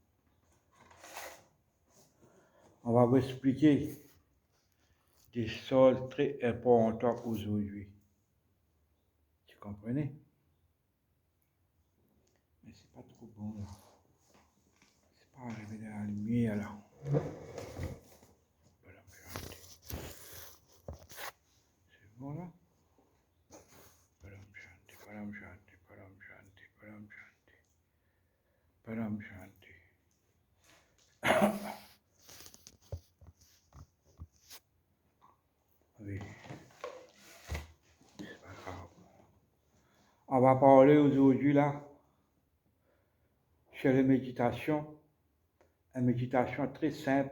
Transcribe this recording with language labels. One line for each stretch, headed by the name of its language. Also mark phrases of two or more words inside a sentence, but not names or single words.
French: On va vous expliquer des choses très importantes aujourd'hui. Tu comprenez? Mais c'est pas trop bon là. C'est pas arrivé dans la lumière là.
Sanskrit: परम शान्ति.
French: C'est bon là?
Sanskrit: परम शान्ति परम शान्ति परम शान्ति परम शान्ति, Param Shanti. परम शान्ति.
French: Oui, c'est pas grave. On va parler aujourd'hui là sur les méditations. Une méditation très simple.